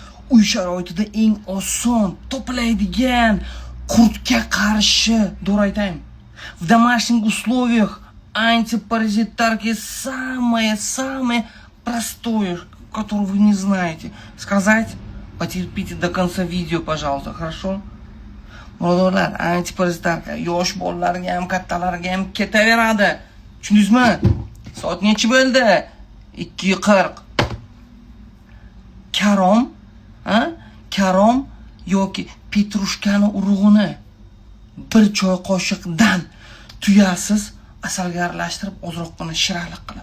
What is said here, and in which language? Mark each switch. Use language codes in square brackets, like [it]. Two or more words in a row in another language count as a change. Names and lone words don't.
[uz] uy sharoitida eng oson toplaydigan qurtga qarshi dori aytaymi. [ru] В домашних условиях антипаразитарки самое простое, которое вы не знаете. Сказать? Потерпите до конца видео, пожалуйста, хорошо? [uz] Birodarlar, antiparazitarka yosh bolalarga ham, kattalarga ham ketaveradi. Tushundingizmi? Soat necha bo'ldi? 2:40. Karom yoki petrushkani urug'ini bir choy qoshiqdan tuyasiz asalga aralashtirib ozroqgina shirinlik qilib.